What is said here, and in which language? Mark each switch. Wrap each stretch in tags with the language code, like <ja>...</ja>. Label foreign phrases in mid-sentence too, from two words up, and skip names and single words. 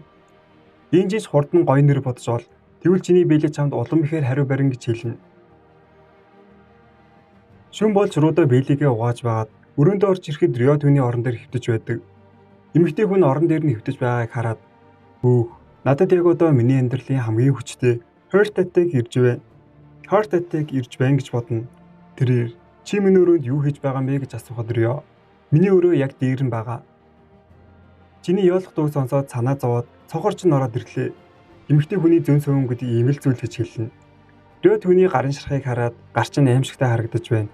<mn>Энжиж хурдан гоё нэр бодож ол тэгвэл чиний Белли чамд улам ихээр хариу барин гэж хэлнэ. Шүн болж Родо Беллигээ угааж байгаад өрөөндөө орж ирэхэд Рио түүний орон дээр хэвтэж байдаг. Эмэгтэй хүн орон дээр нь хэвтэж байгааг хараад "Өөх, надад яг одоо миний амьдралын хамгийн хүчтэй</mn> <en>heart attack</en> <mn>ирж байна.</mn> <en>Heart attack</en> <mn>ирж байна гэж бодно. Тэрээр чи миний өрөөнд юу хийж байгаа юм бэ гэж асуухад Рио "Миний өрөө яг дээр нь байгаа. Чиний яолох дуу сонсоод санаа зовоод цонхорч нь ороод ирлээ. Эмэгтэй хүний зөн сөвөнгөд ийм л зүйл гэж хэлнэ. Рио түүний гарын шархыг хараад гарч нь аимшигтай харагдаж байна.</mn>